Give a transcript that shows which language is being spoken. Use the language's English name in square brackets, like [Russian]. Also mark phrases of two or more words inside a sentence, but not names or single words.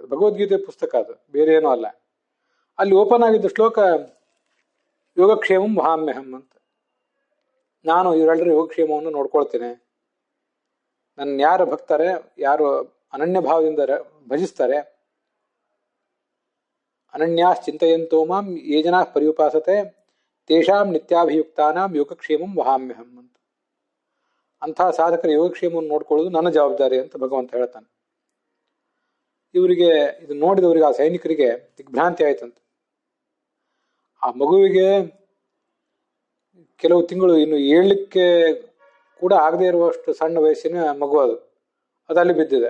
[Kannada] ಭಗವದ್ಗೀತೆಯ ಪುಸ್ತಕ ಅದು, ಬೇರೆ ಏನೂ ಅಲ್ಲ. ಅಲ್ಲಿ ಓಪನ್ ಆಗಿದ್ದ ಶ್ಲೋಕ [Sanskrit] ಯೋಗಕ್ಷೇಮಂ ವಹಾಮ್ಯಹಂ [Kannada] ಅಂತ. ನಾನು ಇವರೆಲ್ಲರ ಯೋಗಕ್ಷೇಮವನ್ನು ನೋಡ್ಕೊಳ್ತೇನೆ. ನನ್ನ ಯಾರು ಭಕ್ತಾರೆ, ಯಾರು ಅನನ್ಯ ಭಾವದಿಂದ ಭಜಿಸ್ತಾರೆ, [Sanskrit] ಅನನ್ಯಾಸ್ ಚಿಂತೆಯಂತೋ ಮಾಂ ಯೇ ಜನಾ ಪರ್ಯುಪಾಸತೆ ತೇಷಾಂ ನಿತ್ಯಾಭಿಯುಕ್ತಾನಾಂ ಯೋಗಕ್ಷೇಮಂ ವಹಾಮ್ಯಹಂ ಅಂತ. [Kannada] ಅಂಥ ಸಾಧಕರ ಯೋಗಕ್ಷೇಮವನ್ನು ನೋಡ್ಕೊಳ್ಳೋದು ನನ್ನ ಜವಾಬ್ದಾರಿ ಅಂತ ಭಗವಂತ ಹೇಳ್ತಾನೆ. ಇವರಿಗೆ ಇದು ನೋಡಿದವರಿಗೆ, ಆ ಸೈನಿಕರಿಗೆ ದಿಗ್ಭ್ರಾಂತಿ ಆಯ್ತಂತೆ. ಆ ಮಗುವಿಗೆ ಕೆಲವು ತಿಂಗಳು ಇನ್ನು ಏಳಲಿಕ್ಕೆ ಕೂಡ ಆಗದೆ ಇರುವಷ್ಟು ಸಣ್ಣ ವಯಸ್ಸಿನ ಮಗು ಅದು ಅಲ್ಲಿ ಬಿದ್ದಿದೆ.